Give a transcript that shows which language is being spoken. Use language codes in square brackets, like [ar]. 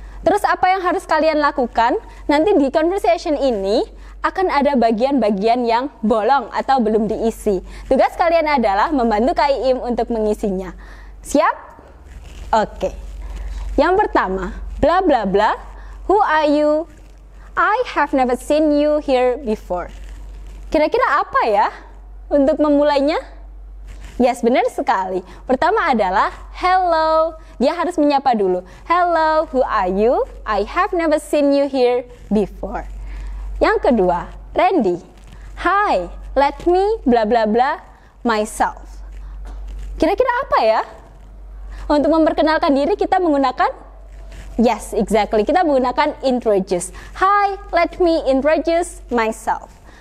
[id] Terus apa yang harus kalian lakukan? Nanti di conversation ini akan ada bagian-bagian yang bolong atau belum diisi. Tugas kalian adalah membantu Kak Iim untuk mengisinya. Siap? Oke. Yang pertama, [en] bla bla bla, who are you? I have never seen you here before. [id] Kira-kira apa ya untuk memulainya? Yes, benar sekali. Pertama adalah hello. Dia harus menyapa dulu. [en] Hello, who are you? I have never seen you here before. [id] Yang kedua, Randy. [en] Hi, let me bla bla bla myself. [id] Kira-kira apa ya? Untuk memperkenalkan diri kita menggunakan [en] yes, exactly. [id] Kita menggunakan introduce. [en] Hi, let me introduce myself.